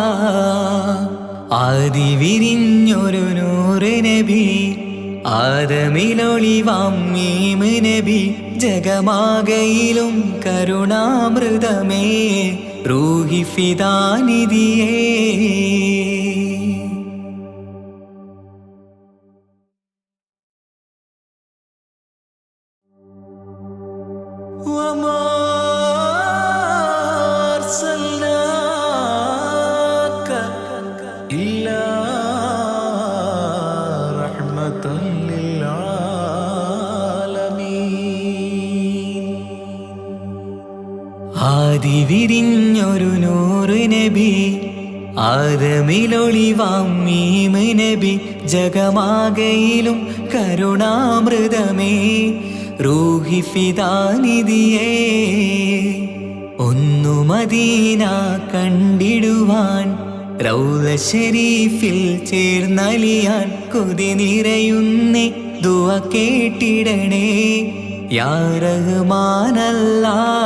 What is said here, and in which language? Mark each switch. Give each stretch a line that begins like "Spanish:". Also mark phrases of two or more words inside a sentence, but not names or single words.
Malayalam: ആദി വിരിഞ്ഞൊരു നൂറ് നബി ആദമിലൊളിവാം മീമ് നബി ജഗമാകയിലും കരുണാമൃതമേ റൂഹി ഫിദാനിധിയേ
Arabic: وما أرسلناك إلا رحمة للعالمين
Malayalam: നൂറ് നബി ആദമിലൊളിവാം മീമ് നബി ജഗമാകയിലും കരുണാമൃതമേ റൂഹി ഫിദാനിധിയേ ഒന്നു മദീന കണ്ടിടുവാൻ റൗള ശരീഫിൽ ചേർന്നലിയാൻ കൊതി നിറയുന്നേ ദുആ കേട്ടിടണേ യാ റഹ്മാനല്ലാ